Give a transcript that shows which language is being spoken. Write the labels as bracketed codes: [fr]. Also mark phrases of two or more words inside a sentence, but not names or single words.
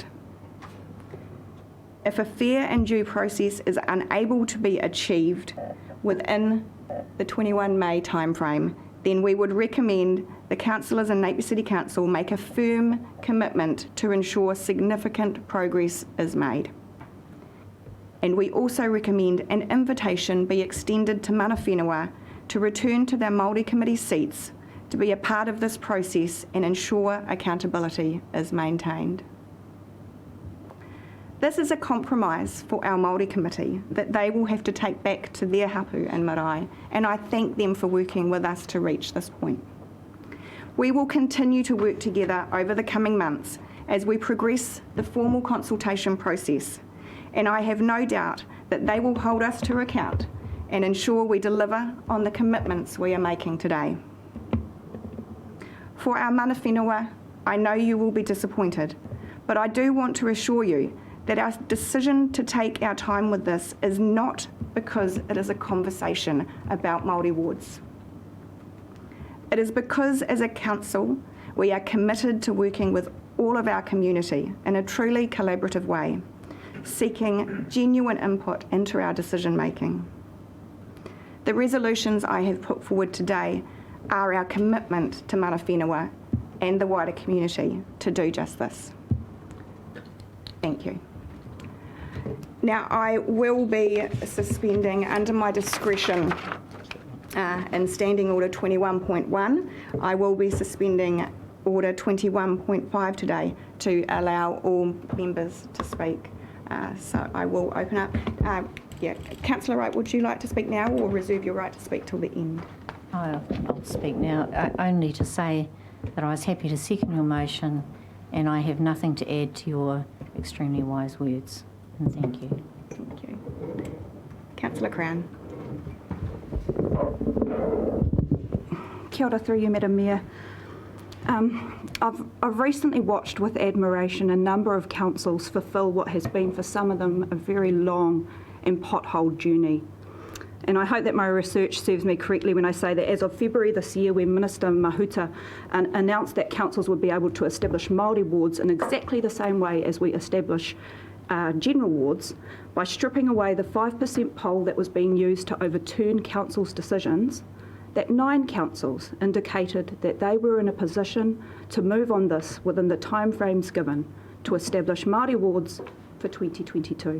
[en] If a fair and due process is unable to be achieved within the 21 May timeframe, then we would recommend the councillors and Napier City Council make a firm commitment to ensure significant progress is made. And we also recommend an invitation be extended to [mi] mana whenua [en] to return to their Māori committee seats to be a part of this process and ensure accountability is maintained. This is a compromise for our Māori committee that they will have to take back to their hapu and marae, and I thank them for working with us to reach this point. We will continue to work together over the coming months as we progress the formal consultation process, and I have no doubt that they will hold us to account and ensure we deliver on the commitments we are making today. For our [mi] mana whenua, [en] I know you will be disappointed, but I do want to assure you that our decision to take our time with this is not because it is a conversation about Māori wards. It is because as a council, we are committed to working with all of our community in a truly collaborative way, seeking genuine input into our decision making. The resolutions I have put forward today are our commitment to [mi] mana whenua [en] and the wider community to do just this. Thank you. Now, I will be suspending under my discretion in Standing Order 21.1. I will be suspending Order 21.5 today to allow all members to speak. So I will open up. Councillor Wright, would you like to speak now or reserve your right to speak till the end? I'll speak now, only to say that I was happy to second your motion and I have nothing to add to your extremely wise words. And thank you. Thank you. Councillor Crown. [mi] Kia ora [en] through you, Madam Mayor. I've recently watched with admiration a number of councils fulfil what has been for some of them a very long and potholed journey. And I hope that my research serves me correctly when I say that as of February this year, when Minister Mahuta announced that councils would be able to establish Māori wards in exactly the same way as we establish general wards, by stripping away the 5% poll that was being used to overturn councils' decisions, that 9 councils indicated that they were in a position to move on this within the timeframes given to establish Māori wards for 2022.